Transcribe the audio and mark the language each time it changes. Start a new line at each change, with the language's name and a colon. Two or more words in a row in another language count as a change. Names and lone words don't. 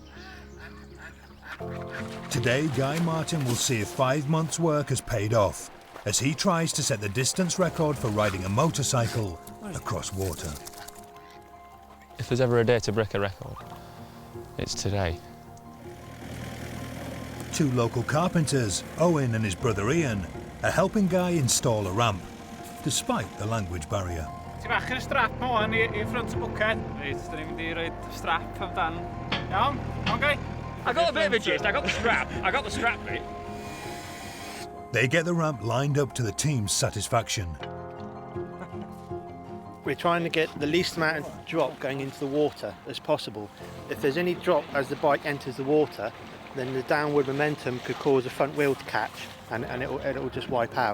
English: Today, Guy Martin will see if 5 months' work has paid off, as he tries to set the distance record for riding a motorcycle across water. If there's ever a day to break a record, it's today. 2 local carpenters, Owen and his brother Ian, are helping Guy install a ramp, despite the language barrier.
Welsh: Ti'n bach yn strap ma wan I ffrant y bwced. Reit, dyn ni'n mynd I roed strap amdan. Iawn? Okay?
English: I got a bit of a gist, I got the strap bit. They get the ramp lined up to the team's satisfaction. We're trying to get the least amount of drop going into the water as possible. If there's any drop as the bike enters the water, then the downward momentum could cause the front wheel to catch and it'll just wipe out.